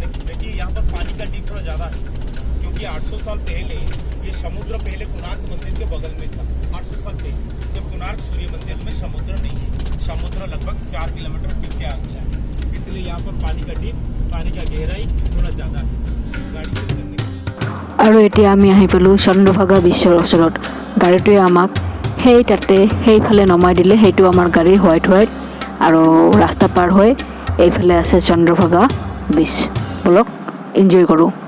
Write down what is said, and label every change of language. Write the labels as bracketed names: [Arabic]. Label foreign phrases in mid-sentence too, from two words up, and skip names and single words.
[Hindi] देखिए यहाँ पर पानी का डीप थोड़ा ज़्यादा है, क्योंकि 800 साल पहले ये समुद्र पहले कोणार्क मंदिर के बगल में था। 800 साल पहले जब कोणार्क सूर्य मंदिर में समुद्र नहीं है, समुद्र लगभग 4 किलोमीटर पीछे आ गया है, इसलिए यहाँ पर पानी का डीप, पानी का गहराई थोड़ा ज़्यादा है गाड़ी से उतरने। [Assamese] আৰু এতিয়া আমি আহি পালোঁ চন্দ্ৰভাগা বীচৰ ওচৰত। গাড়ীটোৱে আমাক সেইফালে নমাই দিলে, সেইটো আমাৰ গাড়ী হোৱাইট আৰু ৰাস্তা পাৰ হৈ এইফালে আছে চন্দ্ৰভাগা বীচ। ব'লক এনজয় কৰোঁ।